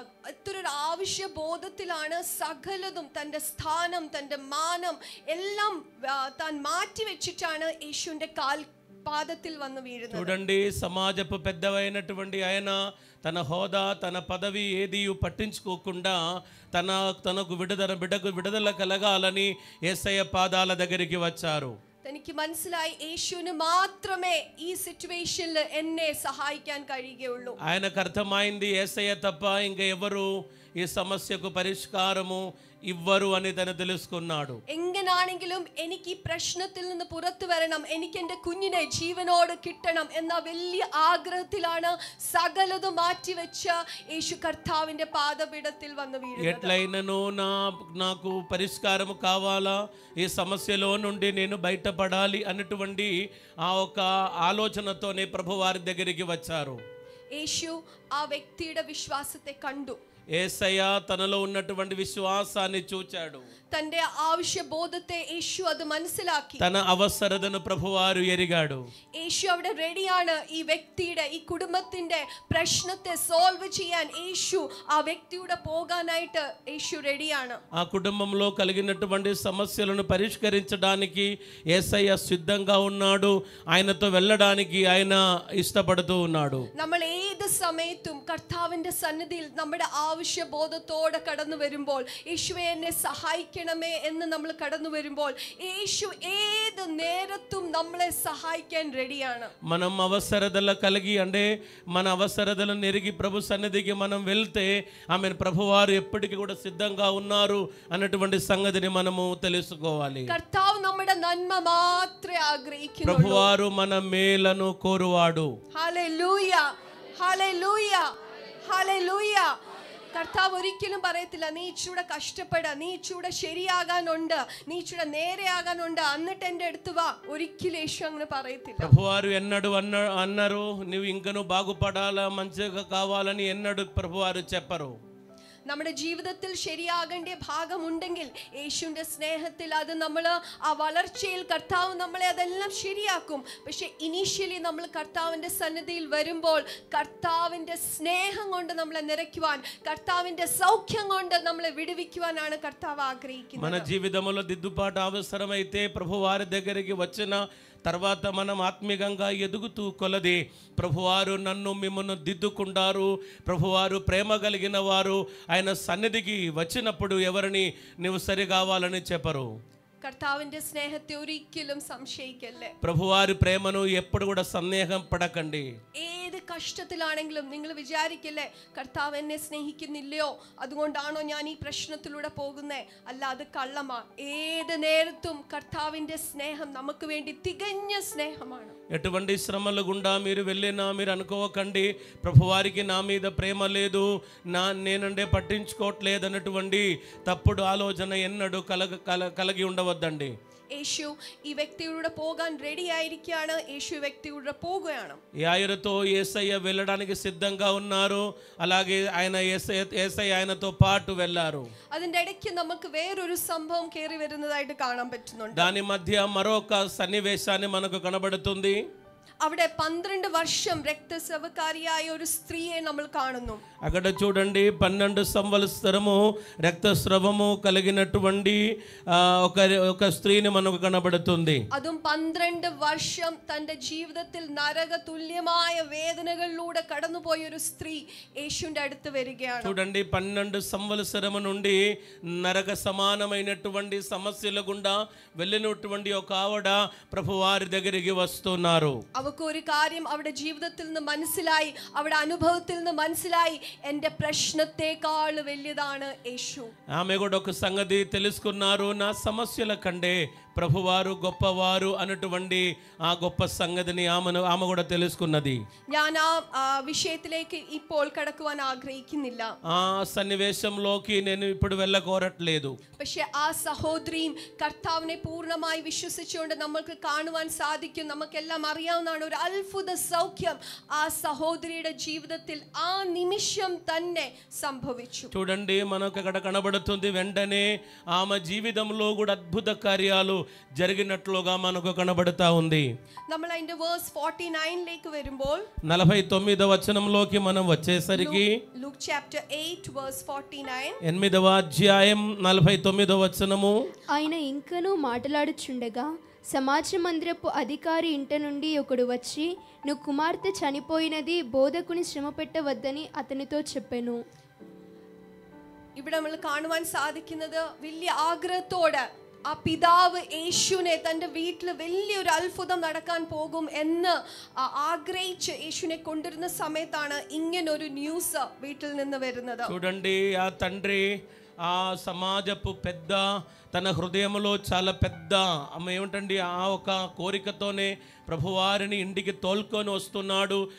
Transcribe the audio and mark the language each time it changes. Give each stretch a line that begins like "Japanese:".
Malayalam: എത്ര ആവശ്യ ബോധത്തിലാണ് സകലതും, തൻ്റെ സ്ഥാനം, തൻ്റെ മാനം എല്ലാം താൻ മാറ്റി വെച്ചിട്ടാണ് യേശുവിന്റെ കാൽ పాదത്തിൽ వന്നു వీഴുന്നത്.
Telugu: చూడండి, సమాజపు పెద్దవైనటువంటి ఆయన తన హోదా, తన పదవి ఏది పట్టించుకోకుండా తనకు బిడ్డకు విడుదల కలగాలని యేసయ్య పాదాల దగ్గరికి వచ్చారు.
Malayalam: തനിക്ക് മനസ്സിലായി യേശുവിന് മാത്രമേ ഈ സിറ്റുവേഷനിൽ എന്നെ സഹായിക്കാൻ കഴിയുകയുള്ളൂ.
Telugu: ఆయనకు అర్థమైంది యేసయ్య తప్ప ఇంకా ఎవరు ఈ సమస్యకు పరిష్కారము ఇవ్వరు అని తను తెలుసుకున్నాడు.
Malayalam: എങ്ങനാണെങ്കിലും എനിക്ക് ഈ പ്രശ്നത്തിൽ നിന്ന് പുറത്തു വരണം, എനിക്ക് എൻ്റെ കുഞ്ഞിനെ ജീവനോട് കിട്ടണം എന്ന വലിയ ആഗ്രഹത്തിലാണ് സകലതും മാറ്റിവെച്ച യേശു കർത്താവിന്റെ പാദപീഠത്തിൽ വന്നു വീഴുന്നത്.
Telugu: ఎట్లయినను నాకు పరిష్కారం కావాలా, ఈ సమస్యలో నుండి నేను బయటపడాలి అన్నటువంటి ఆ ఒక ఆలోచనతోనే ప్రభువారి దగ్గరికి వచ్చారు.
Malayalam: యేసు ఆ వ్యక్తిയുടെ విశ్వాసത്തെ കണ്ടു.
Telugu: యేసయ్య తనలో ఉన్నటువంటి విశ్వాసాన్ని చూచాడు.
Malayalam: തന്റെ ആവശ്യ ബോധത്തെ യേശു അത് മനസ്സിലാക്കി.
Telugu: తన అవసరతను ప్రభువారు ఎరిగాడు.
Malayalam: യേശു അവിടെ റെഡിയാണ് ഈ വ്യക്തിയുടെ, ഈ കുടുംബത്തിന്റെ പ്രശ്നത്തെ സോൾവ് ചെയ്യാൻ. യേശു ആ വ്യക്തിയുടെ പോകാനായിട്ട് യേശു റെഡിയാണ്.
Telugu: ఆ కుటుంబంలో కలిగినటువంటి సమస్యలను పరిష్కరించడానికి యేసయ్య సిద్ధంగా ఉన్నాడు. ఆయనతో వెళ్ళడానికి ఆయన ఇష్టపడుతూ ఉన్నాడు.
Malayalam: നമ്മൾ ഏത് സമയത്തും കർത്താവിന്റെ സന്നിധിയിൽ നമ്മുടെ ആവശ്യ ബോധത്തോടെ കടന്നു വരുമ്പോൾ, യേശുവേ എന്നെ സഹായിക്കണമേ എന്ന് നമ്മൾ കടന്നു വരുമ്പോൾ, യേശു ഏത് നേരത്തും നമ്മളെ സഹായിക്കാൻ റെഡിയാണ്.
Telugu: మనం అవసరతల కలిగి అంటే మన అవసరతలను ఎరిగి ప్రభు సన్నిధికి మనం వెళ్తే ఆమె ప్రభువారు ఎప్పటికీ కూడా సిద్ధంగా ఉన్నారు అన్నటువంటి సంగతిని మనము తెలుసుకోవాలి.
Malayalam: കർത്താവ് നമ്മുടെ നന്മ മാത്രമേ ആഗ്രഹിക്കുന്നുള്ളൂ.
Telugu: ప్రభువారు మన మేలను కోరువాడు.
Malayalam: Hallelujah, hallelujah, hallelujah. കർത്താവ് ഒരിക്കലും പറയത്തില്ല നീ ഇച്ചൂടെ കഷ്ടപ്പെട, നീ ഇച്ചൂടെ ശരിയാകാനുണ്ട്, നീ ഇച്ചൂടെ നേരെയാകാനുണ്ട്, എന്നിട്ട് എൻ്റെ അടുത്ത് വാ. ഒരിക്കലും യേശു അങ്ങനെ പറയത്തില്ല.
Telugu: ప్రభువారు ఎన్నడు అన్నారు నువ్వు ఇంకను బాగుపడాలా, మంచిగా కావాలని ఎన్నడు ప్రభువారు చెప్పరు.
Malayalam: നമ്മുടെ ജീവിതത്തിൽ ശരിയാകേണ്ട ഭാഗമുണ്ടെങ്കിൽ യേശുവിൻ്റെ സ്നേഹത്തിൽ അത് നമ്മൾ ആ വളർച്ചയിൽ കർത്താവ് നമ്മളെ അതെല്ലാം ശരിയാക്കും. പക്ഷെ ഇനീഷ്യലി നമ്മൾ കർത്താവിൻ്റെ സന്നിധിയിൽ വരുമ്പോൾ കർത്താവിൻ്റെ സ്നേഹം കൊണ്ട് നമ്മളെ നിറയ്ക്കുവാൻ, കർത്താവിൻ്റെ സൗഖ്യം കൊണ്ട് നമ്മളെ വിടുവിക്കുവാനാണ് കർത്താവ് ആഗ്രഹിക്കുന്നത്.
Telugu: మన జీవితంలో దిద్దుబాటు అవసరమైతే ప్రభువారి దగ్గరికి వచ్చిన తర్వాత మనం ఆత్మీయంగా ఎదుగుతూ కొలది ప్రభువారు నన్ను మిమ్మల్ని దిద్దుకుంటారు. ప్రభువారు ప్రేమ కలిగిన వారు ఆయన సన్నిధికి వచ్చినప్పుడు ఎవరిని నువ్వు సరి కావాలని చెప్పరు.
Malayalam: കർത്താവിന്റെ സ്നേഹത്തെ ഒരിക്കലും സംശയിക്കല്ലേ.
Telugu: ప్రభువారి ప్రేమను ఎప్పుడు కూడా సందేహం పడకండి.
Malayalam: ഏത് കഷ്ടത്തിലാണെങ്കിലും നിങ്ങൾ വിചാരിക്കല്ലേ കർത്താവ് എന്നെ സ്നേഹിക്കുന്നില്ലയോ, അതുകൊണ്ടാണോ ഞാൻ ഈ പ്രശ്നത്തിലൂടെ പോകുന്നേ? അല്ല, അത് കള്ളമാ. ഏത് നേരത്തും കർത്താവിന്റെ സ്നേഹം നമുക്ക് വേണ്ടി തികഞ്ഞ സ്നേഹമാണ്.
Telugu: ఎటువంటి శ్రమల గుండా మీరు వెళ్ళినా మీరు అనుకోకండి ప్రభువారికి నా మీద ప్రేమ లేదు, నేనంటే పట్టించుకోవట్లేదు అన్నటువంటి తప్పుడు ఆలోచన ఎన్నడూ కలిగి ఉండవద్దండి.
Malayalam: യേശു ഈ വ്യക്തിയുടെ പോകാൻ റെഡി ആയിരിക്കുകയാണ്. യേശു ഈ వ్యక్తిയുടെ പോകുകയാണ്.
Telugu: ఆయనతో యేసయ్య వెళ్ళడానికి సిద్ధంగా ఉన్నారు. అలాగే ఆయన యేసయ్య ఆయనతో పాటు వెళ్ళారు.
Malayalam: അതിന്റെ ഇടയ്ക്ക് നമുക്ക് വേറൊരു സംഭവം കേറി വരുന്നതായിട്ട് കാണാൻ പറ്റുന്നുണ്ട്.
Telugu: దాని మధ్య మరొక సన్నివేశాన్ని మనకు కనబడుతుంది.
Malayalam: അവിടെ 12 വർഷം രക്തസ്രവക്കാരിയായ ഒരു സ്ത്രീയെ നമ്മൾ കാണുന്നു.
Telugu: అక్కడ చూడండి 12 సంవత్సరము రక్తస్రావము కలిగినటువంటి ఒక స్త్రీని మనకు కనబడుతుంది.
Malayalam: അതും 12 വർഷം തന്റെ ജീവിതത്തിൽ നരക തുല്യമായ വേദനകളിലൂടെ കടന്നുപോയ ഒരു സ്ത്രീ യേശുവിന്റെ അടുത്ത് വരികയാണ്.
Telugu: చూడండి 12 సంవత్సరము నుండి నరక సమానమైనటువంటి సమస్యల గుండా వెళ్ళినటువంటి ఒక ఆవిడ ప్రభువారి దగ్గరికి వస్తున్నారు.
Malayalam: അവർക്ക് ഒരു കാര്യം അവരുടെ ജീവിതത്തിൽ നിന്ന് മനസ്സിലായി, അവരുടെ അനുഭവത്തിൽ നിന്ന് മനസ്സിലായി, എന്റെ പ്രശ്നത്തെക്കാൾ വലിയതാണ് യേശു.
Telugu: ఆమె కూడా ఒక సంగతి తెలుసుకున్నారు, నా సమస్యల కంటే ప్రభువారు గొప్పవారు అన్నటువంటి ఆ గొప్ప సంగతిని ఆమె కూడా తెలుసుకున్నది.
Malayalam: ഞാൻ ആ വിഷയത്തിലേക്ക് ഇപ്പോൾ കടക്കുവാൻ ആഗ്രഹിക്കുന്നില്ല.
Telugu: ఆ సన్నివేశంలోకి నేను ఇప్పుడు వెళ్ళకోరట్లేదు.
Malayalam: പക്ഷെ ആ സഹോദരിയും കർത്താവിനെ പൂർണ്ണമായി വിശ്വസിച്ചുകൊണ്ട് നമുക്ക് കാണുവാൻ സാധിക്കും. നമുക്കെല്ലാം അറിയാവുന്നതാണ്, ഒരു അത്ഭുത സൗഖ്യം ആ സഹോദരിയുടെ ജീവിതത്തിൽ ആ നിമിഷം തന്നെ സംഭവിച്ചു.
Telugu: చూడండి మనకు అక్కడ కనబడుతుంది, వెంటనే ఆమె జీవితంలో కూడా అద్భుత కార్యాలు జరిగినట్లుగా మనకు కనబడుతా ఉంది.
Malayalam: നമ്മൾ അതിന്റെ വേഴ്സ് 49 ലേക്ക് വരുമ്പോൾ
Telugu: 49వ వచనంలోకి మనం వచ్చేసరికి
English: Luke chapter 8 verse 49
Telugu: 8వ అధ్యాయం 49వ వచనము. ఆయన ఇంకనూ మాట్లాడుచుండగా సమాజ మందిరపు అధికారి ఇంట నుండి ఒకడు వచ్చి, నువ్వు కుమార్తె చనిపోయినది, బోధకుని శ్రమ పెట్టవద్దని అతనితో చెప్పెను.
Malayalam: ഇവിടെ നമ്മൾ കാണുവാൻ സാധിക്കുന്നത് വലിയ ആഗ്രഹത്തോടെ ആ പിതാവ് യേശുവിനെ തൻ്റെ വീട്ടിൽ വലിയൊരു അത്ഭുതം നടക്കാൻ പോകും എന്ന് ആഗ്രഹിച്ച് യേശുവിനെ കൊണ്ടുവരുന്ന സമയത്താണ് ഇങ്ങനൊരു ന്യൂസ് വീട്ടിൽ നിന്ന് വരുന്നത്.
Telugu: చూడండి ఆ తండ్రి ఆ సమాజపు పెద్ద తన హృదయంలో చాలా పెద్ద ఆమె ఏమిటండి ఆ ఒక కోరికతోనే ప్రభువారిని ఇంటికి తోల్కొని వస్తున్నాడు.